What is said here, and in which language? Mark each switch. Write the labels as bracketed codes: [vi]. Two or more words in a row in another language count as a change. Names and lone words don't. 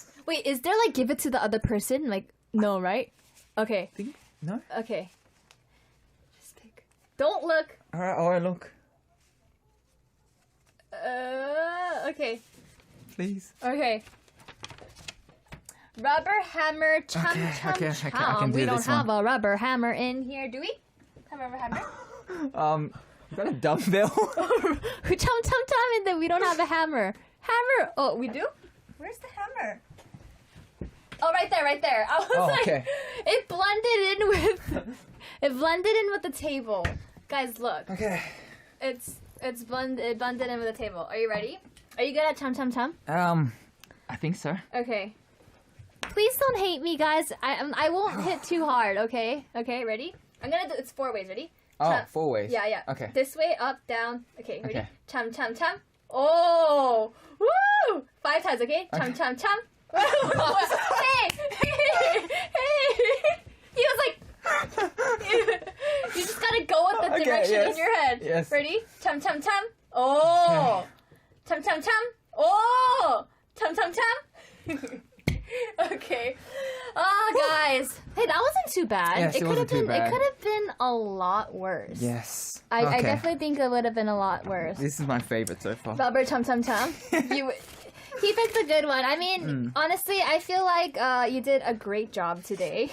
[en] Wait, is there like give it to the other person? Like, no, right? Okay. Think? No? Okay. Just pick. Don't look. Alright, look. Okay. Please. Okay. Rubber hammer chum Okay, chum okay, chum. I can do We don't this have one. a rubber hammer in here, do we? Have a rubber hammer? You got a dumbbell? Chum chum chum, and then we don't have a hammer. Hammer! Oh, we do? Where's the hammer? Oh, right there. I was like, okay. it blended in with the table. Guys, look. Okay. It blended in with the table. Are you ready? Are you good at chum chum chum? I think so. Okay. Please don't hate me, guys. I won't hit too hard. Okay. Okay. Ready? I'm gonna do. It's 4 ways. Ready? Oh, Chum. 4 ways. Yeah. Okay. This way, up, down. Okay. Ready? Okay. Chum chum chum. Oh! Woo! 5 times. Okay. Chum chum chum. Hey! He was like. You just gotta go with the Okay, direction yes. in your head. Yes. Ready? Chum chum chum. Oh! Chum chum chum. Oh! Chum chum chum. Okay. Oh, guys. Hey, that wasn't too bad. Yes, it could wasn't have too been. It bad. could have been a lot worse. Yes. I Okay. definitely think it would have been a lot worse. This is my favorite so far. Rubber Tum Tum Tum. He picked a good one. I mean, honestly, I feel like you did a great job today.